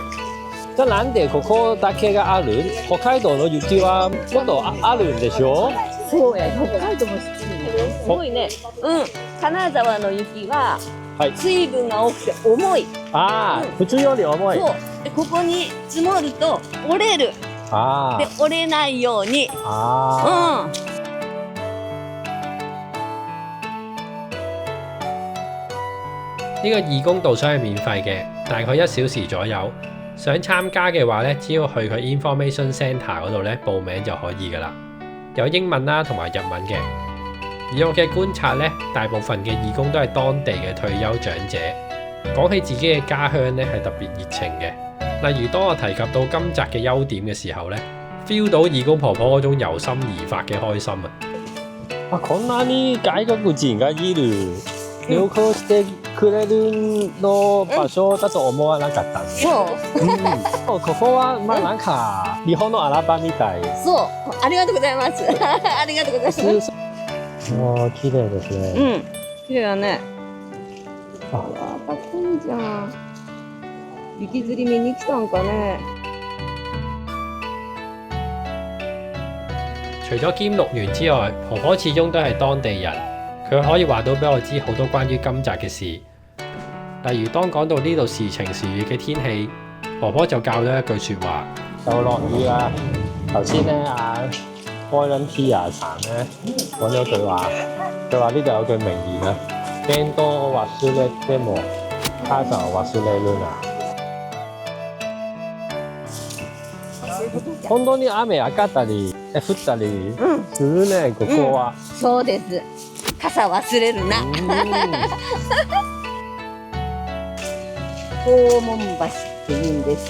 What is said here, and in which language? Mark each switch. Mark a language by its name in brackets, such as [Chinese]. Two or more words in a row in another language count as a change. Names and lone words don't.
[Japanese] じゃあなんでここだけがある？北海道の雪はもっとあるんでしょ？そうや、北海道もすごいね。金沢の雪は水分が多くて重い。普通より重い。そう。でここに積もると折れる。で折れないように。 [Cantonese] 呢個義工導賞係免費嘅，大概1小時左右。想參加嘅話咧，只要去佢 [English] Information Centre [Cantonese] 嗰度咧報名就可以噶啦。有英文啦同埋日文嘅。以我嘅觀察咧，大部分嘅義工都係當地嘅退休長者。講起自己嘅家鄉咧係特別熱情嘅。例如當我提及到金澤嘅優點嘅時候咧 ，feel 到義工婆婆嗰種由心而發嘅開心啊！ [Japanese] こんなに外国人がいる。旅行してくれるの場所だと思わなかったんです。そう。ここはなんか日本の穴場みたい。そう。ありがとうございます。ありがとうございます。綺麗ですね。綺麗だね。かっこいいじゃん。雪吊り見に来たんかね。 [Cantonese] 除咗兼六園之外，婆婆始終都係當地人。佢可以話到俾我知好多關於金澤嘅事，例如當講到呢度時晴時雨嘅天氣，婆婆就教咗一句説話： 就落雨啦。頭先咧Volunteer 咧講咗句話，佢話呢度有句名言啊，天都 [Japanese] 忘れても傘を忘れるな。本当に雨上がったり降ったりするね、ここは。そうです。傘忘れるな。黄門橋って言うんです。